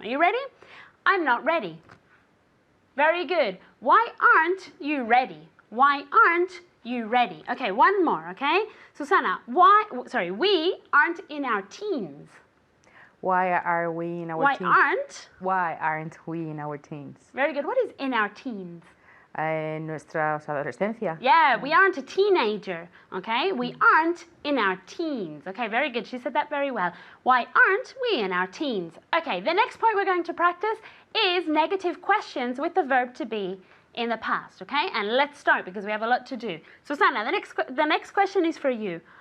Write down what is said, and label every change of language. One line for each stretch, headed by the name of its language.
English: Are you ready? I'm not ready. Very good. Why aren't you ready? Why aren't you ready? Okay, one more, okay? Susanna, we aren't in our teens. Why are we in our teens? Why aren't we in our teens? Very good. What is in our teens?
Spanish: En nuestra adolescencia.
English: Yeah, we aren't a teenager, okay? We aren't in our teens. Okay, very good. She said that very well. Why aren't we in our teens? Okay, the next point we're going to practice is negative questions with the verb to be in the past, okay? And let's start because we have a lot to do. Susanna, the next question is for you.